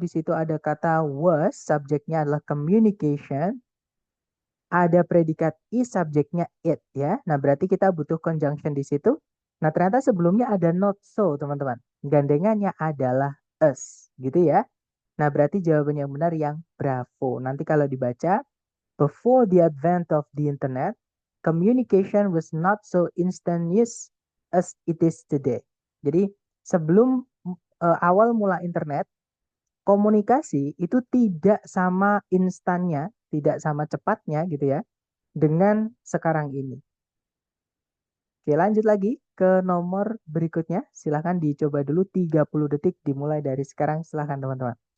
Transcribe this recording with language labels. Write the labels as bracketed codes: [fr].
[id] Di situ ada kata was, subjeknya adalah communication. Ada predikat is, subjeknya it ya. Nah, berarti kita butuh conjunction di situ. Nah, ternyata sebelumnya ada not so, teman-teman. Gandengannya adalah us, gitu ya. Nah, berarti jawaban yang benar yang bravo. Nanti kalau dibaca, [en] before the advent of the internet, communication was not so instantaneous as it is today. [id] Jadi, sebelum awal mula internet, komunikasi itu tidak sama instannya, tidak sama cepatnya gitu ya, dengan sekarang ini. Oke, lanjut lagi ke nomor berikutnya. Silahkan dicoba dulu 30 detik dimulai dari sekarang. Silahkan teman-teman.